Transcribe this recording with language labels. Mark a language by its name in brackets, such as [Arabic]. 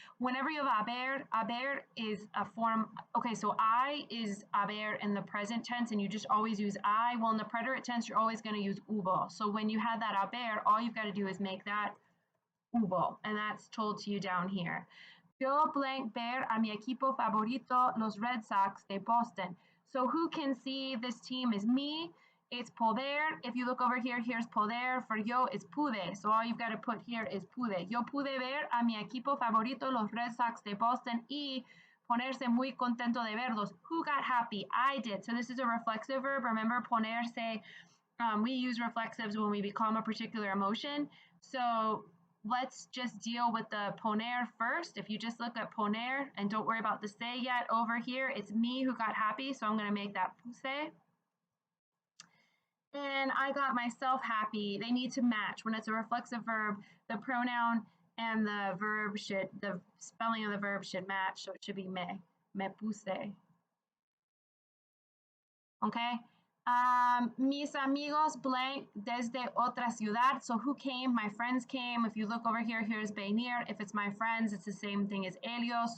[English] Whenever you have haber is a form, okay, so I is haber in the present tense and you just always use I. Well, in the preterite tense, you're always going to use hubo. So when you have that haber, all you've got to do is make that hubo, and that's told to you down here. [Spanish] Yo blank ver a mi equipo favorito, los Red Sox de Boston. [English] So who can see this team is me. It's poder. If you look over here, here's poder. For yo, it's pude. So all you've got to put here is pude. [Spanish] Yo pude ver a mi equipo favorito, los Red Sox de Boston, y ponerse muy contento de verlos. [English] Who got happy? I did. So this is a reflexive verb. Remember, ponerse, we use reflexives when we become a particular emotion. So let's just deal with the poner first. If you just look at poner and don't worry about the se yet, over here, it's me who got happy. So I'm going to make that puse. And I got myself happy. They need to match. When it's a reflexive verb, the pronoun and the verb should, the spelling of the verb should match. So it should be me puse. Okay. [Spanish] Mis amigos blank desde otra ciudad. [English] So who came? My friends came. If you look over here, here's venir. If it's my friends, it's the same thing as ellos.